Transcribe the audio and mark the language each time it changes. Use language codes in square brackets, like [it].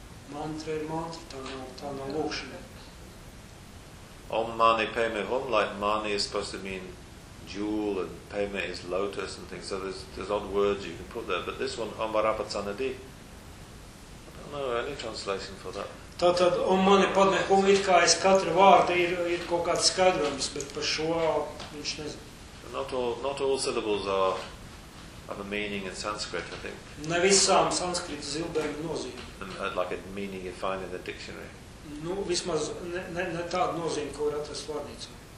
[lv] Mantra ir mantra, tā nav lūkšana. [en] Om mani peme hum, like mani is supposed to mean jewel and peme is lotus and things, so there's odd words you can put there, but this one, om varapa tsanadi, I don't know any translation for that. [lv] Tātad, om mani padme hum, it kā es katru vārdu, ir kaut kāds skaidrums, bet par šo viņš nezinu. [en] Not all syllables have a meaning in Sanskrit, I think. [lv] Ne visām Sanskrit zilbēm nozīmē. [en] And like a meaning you find in the dictionary. [lv] Nu, vismaz ne tāda nozīme, ko var atrast vārdnīcā.